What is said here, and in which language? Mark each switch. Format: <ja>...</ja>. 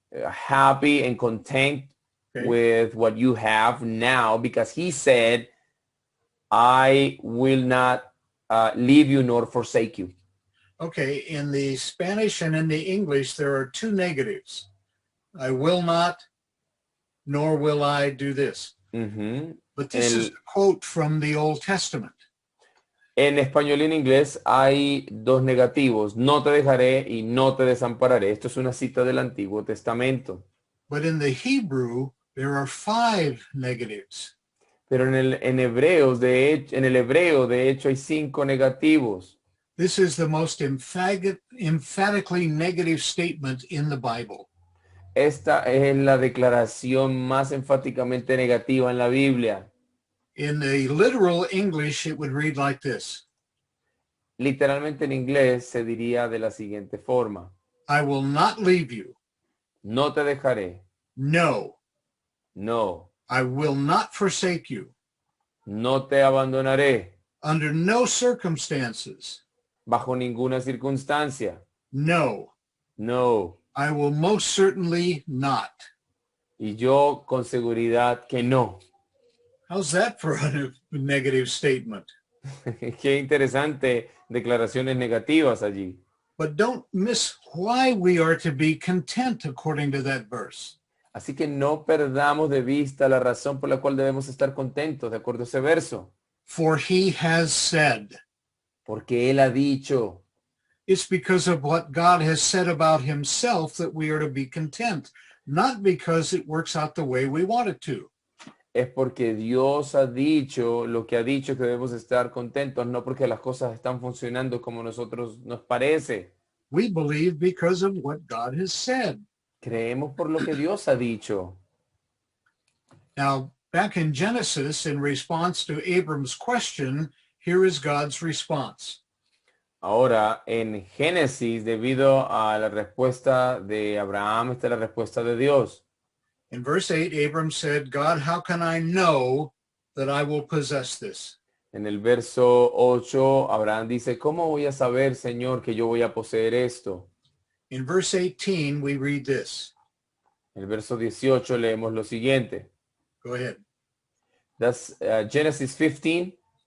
<en>Happy and content with what you have now, because he said, I will not leave you nor forsake you. Okay, in the Spanish and in the English, there are two negatives. I will not, nor will I do this. But this is a quote from the Old Testament.</en> <es>En español y en inglés hay dos negativos. No te dejaré y no te desampararé. Esto es una cita del Antiguo Testamento.</es> <en>But in the Hebrew, there are 5 negatives.</en> <es>Pero en el hebreo, de hecho, hay 5 negativos.</es> <en>This is the most emphatically negative statement in the Bible.</en> <es>Esta es la declaración más enfáticamente negativa en la Biblia.</es> <en>In the literal English, it would read like this.</en> <es>Literalmente en inglés se diría de la siguiente forma.</es> <en>I will not leave you.</en> <es>No te dejaré.</es> <en>No.</en> <es>No.</es> <en>I will not forsake you.</en> <es>No te abandonaré.</es> <en>Under no circumstances.</en> <es>Bajo ninguna circunstancia.</es> <en>No.</en> <es>No.</es> <en>I will most certainly not.</en> <es>Y yo con seguridad que no.</es> <en>How's that for a negative statement?</en> <es>Qué interesante declaraciones negativas allí.</es> <en>But don't miss why we are to be content according to that verse.</en> <es>Así que no perdamos de vista la razón por la cual debemos estar contentos, de acuerdo a ese verso.</es> <en>For he has said.</en> <es>Porque Él ha dicho.</es> <en>It's because of what God has said about himself that we are to be content, not because it works out the way we want it to.</en> <es>Es porque Dios ha dicho lo que ha dicho, que debemos estar contentos, no porque las cosas están funcionando como nosotros nos parece.</es> <en>We believe because of what God has said.</en> <es>Creemos por lo que Dios ha dicho.</es> <en>Now, back in Genesis, in response to Abram's question, here is God's response.</en> <es>Ahora, en Génesis, debido a la respuesta de Abraham, esta es la respuesta de Dios.</es> <en>In verse 8, Abram said, God, how can I know that I will possess this?</en> <es>En el verso 8, Abraham dice, ¿cómo voy a saber, Señor, que yo voy a poseer esto?</es> <en>In verse 18, we read this.</en> <es>En el verso 18 leemos lo siguiente.</es> <en>Go ahead. That's Genesis 15.</en>